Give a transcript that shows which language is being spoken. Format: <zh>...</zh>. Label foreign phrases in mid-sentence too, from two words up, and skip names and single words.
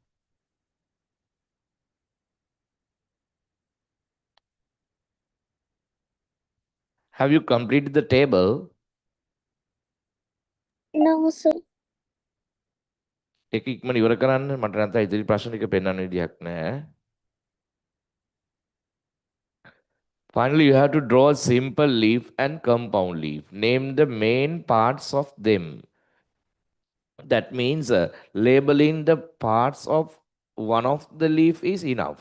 <en>Have you completed the table? No, sir.</en> <si>ඒක ඉක්මන ඉවර කරන්න. මට නැත්නම් ඉදිරි ප්‍රශ්න ටික පෙන්වන්න විදියක් නැහැ.</si> <en>Finally, you have to draw a simple leaf and compound leaf. Name the main parts of them. That means labeling the parts of one of the leaf is enough.</en>